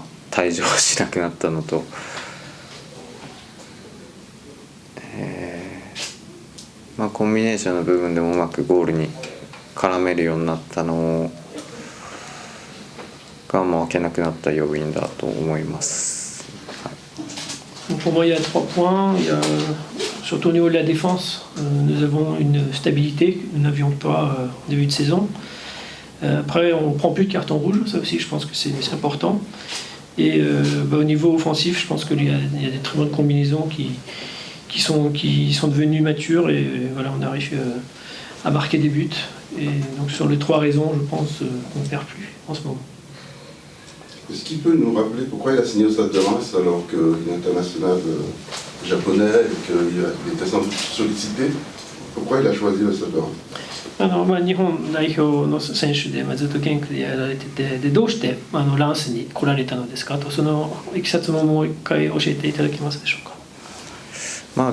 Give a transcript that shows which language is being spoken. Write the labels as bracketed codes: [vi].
[ja] 退場しなくなったのと、コンビネーションの部分でもうまくゴールに絡めるようになったのが、負けなくなった要因だと思います。 [fr] Pour moi, il y a 3 points. Il y a, surtout au niveau de la défense, nous avons une stabilité que nous n'avions pas au début de saison. Après, on ne prend plus de carton rouge, ça aussi, je pense que c'est important. Et au niveau offensif, je pense qu'il y a des très bonnes combinaisons qui sont devenues matures et voilà, on arrive à marquer des buts. Et donc sur les 3 raisons, je pense qu'on ne perd plus en ce moment. Est-ce qu'il peut nous rappeler pourquoi il a signé au Stade de Reims alors qu'il est international japonais et qu'il était sans sollicité? Pourquoi il a choisi le Stade de Reims? [ja] 日本代表の選手でずっとゲンクでやられてて、でどうしてランスに来られたのですかと、そのいきさつももう一回教えていただけますでしょうか？